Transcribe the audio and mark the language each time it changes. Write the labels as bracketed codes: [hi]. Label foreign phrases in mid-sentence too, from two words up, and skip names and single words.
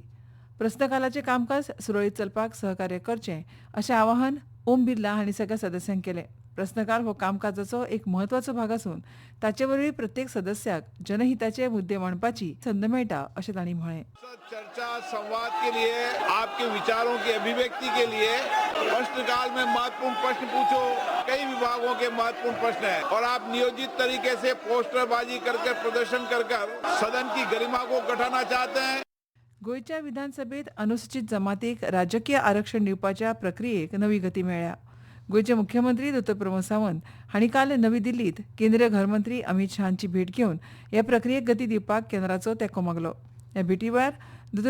[kok] प्रस्नकालाचें कामकाज सुरळीत चलपाक सहकार्य करचें अशें आवाहन ओम बिर्ला हांणी सगळ्या सदस्यांक केलें. प्रस्नकाल हो कामकाजाचो एक म्हत्वाचो भाग असून ताचे वरवीं प्रत्येक सदस्याक जनहिताचे मुद्दे मांडपाची संद मेळटा अशें तांणी म्हळें. [hi] चर्चा संवाद के लिए आपके विचारों की अभिव्यक्ति के लिए प्रश्नकाल में महत्वपूर्ण प्रश्न पूछो. कई विभागों के महत्वपूर्ण प्रश्न है और आप नियोजित तरीके से पोस्टरबाजी करके प्रदर्शन कर सदन की गरिमा को घटाना चाहते हैं. [kok] गोंयच्या विधानसभेत अनुसूचित जमातीक राजकीय आरक्षण दिवपाच्या प्रक्रियेक नवी गती मेळ्ळ्या. गोंयचे मुख्यमंत्री डॉ. प्रमोद सावंत हांणी काल नवी दिल्लीत केंद्रीय गृहमंत्री अमित शहाची भेट घेवन ह्या प्रक्रियेक गती दिवपाक केंद्राचो तेंको मागलो. ह्या भेटी वेळार डॉ.